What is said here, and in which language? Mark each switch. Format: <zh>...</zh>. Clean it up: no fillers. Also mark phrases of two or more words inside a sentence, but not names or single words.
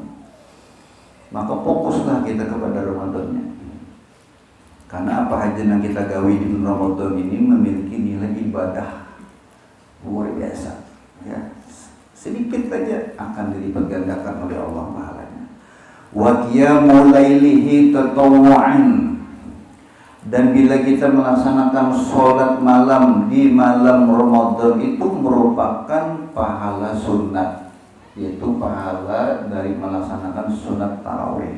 <id>Maka fokuslah kita kepada Ramadannya. Karena apa aja yang kita gawi di bulan Ramadan ini memiliki nilai ibadah luar biasa, ya. Sedikit saja akan dilipat gandakan oleh Allah pahalanya.</id> <ar>Wa qiyamul lailihi tatawwu'an.</ar> <id>Dan bila kita melaksanakan sholat malam di malam Ramadan itu merupakan pahala sunat, yaitu pahala dari melaksanakan sunat tarawih.</id>